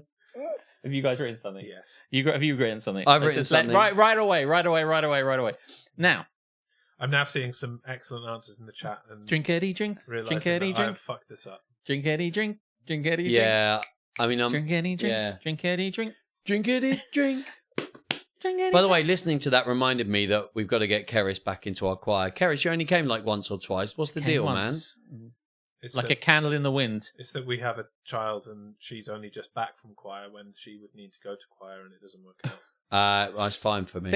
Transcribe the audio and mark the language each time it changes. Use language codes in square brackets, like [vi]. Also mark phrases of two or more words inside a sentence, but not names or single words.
[en] Have you guys written something? Yes. Have you written something? I've Let's written just let- something. Right away. Now, I'm now seeing some excellent answers in the chat and drinkity drink, realizing drinkity that drink, I've fucked this up. drinkity drink, drinkity drink. Yeah. I mean, Drinkity drink, yeah. drinkity drink, Drinkity drink. drinkity By the way, listening to that reminded me that we've got to get Keris back into our choir. Keris, you only came like once or twice. What's the deal, man? It's Like that, a candle in the wind. It's that we have a child and she's only just back from choir when she would need to go to choir and it doesn't work out. That's fine for me.